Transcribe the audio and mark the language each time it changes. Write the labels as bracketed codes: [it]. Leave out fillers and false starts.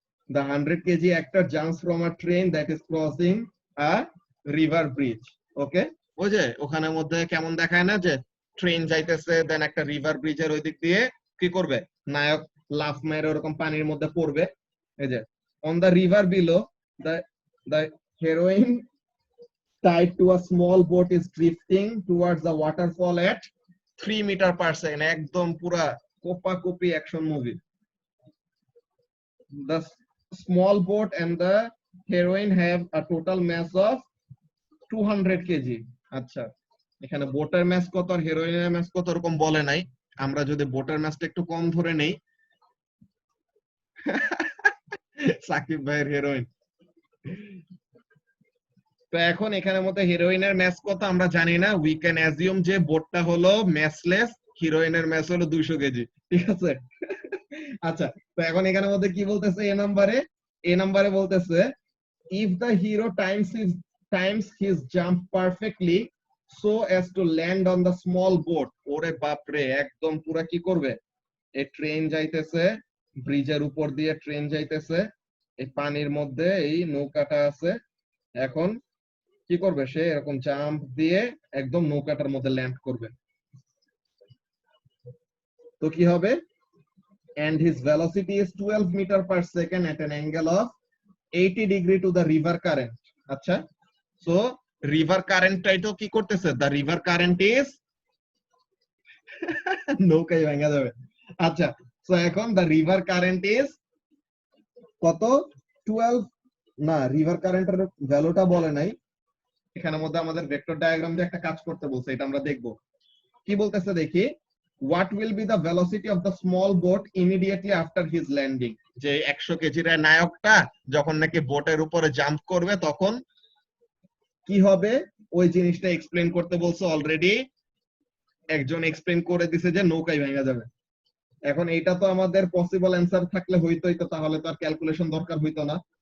[en] The 100 kg actor jumps from a train that is crossing a river bridge। [bn] ওকে, ওই যে ওখানের মধ্যে কেমন দেখায় না যে ট্রেন যাইতেছে, দেন একটা রিভার ব্রিজের ওই দিক দিয়ে কি করবে, নায়ক লাফ মেরে ওরকম পানির মধ্যে পড়বে। এই যে [en] on the river below, the heroine tied to a small boat is drifting towards the waterfall at 3 meter per second। [bn] একদম পুরা কোপাকুপি action movie. [en] The small boat and the heroine have a total mass of 200 kg। [bn] আচ্ছা, এখানে বোটের mass কত আর হেরোইনের mass কত এরকম বলে নাই। আমরা যদি বোটের ম্যাসটা একটু কম ধরে নেই, সাকিব ভাইয়ের হেরোইন। তো এখন এখানের মধ্যে হিরোইনের ম্যাস কত আমরা জানি না, [en] we can assume [bn] যে বোটটা হলো ম্যাসলেস, হিরোইনের ম্যাস হলো 200 কেজি। ঠিক আছে, আচ্ছা। তো এখন এখানের মধ্যে কি বলতেছে, এ নাম্বারে বলতেছে [en] if the hero times his jump perfectly so as to land on the small boat। [bn] ওরে বাপ রে, একদম পুরা কি করবে, এই ট্রেন যাইতেছে, ব্রিজের উপর দিয়ে ট্রেন যাইতেছে, এই পানির মধ্যে এই নৌকাটা আছে, এখন কি করবে সে, এরকম জাম্প দিয়ে একদম নৌকাটার মধ্যে ল্যান্ড করবে। তো কি হবে, [en] and his velocity is 12 meter per second at an angle of 80 degree to the river current। [bn] আচ্ছা, সো রিভার কারেন্টটাই তো কি করতেছে, [en] the river current is [bn] নৌকায় ভাঙা যাবে। আচ্ছা, সো এখন [en] the river current is [bn] কত, 12 না, রিভার কারেন্টের ভ্যালুটা বলে নাই। এখানের মধ্যে আমাদের ভেক্টর ডায়াগ্রাম দিয়ে একটা কাজ করতে বলছে, এটা আমরা দেখব কি বলতেছে দেখি। [en] what will be the velocity of the small boat immediately after his landing? [bn] যে 100 কেজির নায়কটা যখন নাকি বোটের উপরে জাম্প করবে তখন কি হবে ওই জিনিসটা এক্সপ্লেইন করতে বলছে। অলরেডি একজন এক্সপ্লেইন করে দিছে যে নৌকায় ভেঙে যাবে। এখন এইটা তো আমাদের পসিবল অ্যান্সার থাকলে হইতোই, তো তাহলে তো আর ক্যালকুলেশন দরকার হইতো না।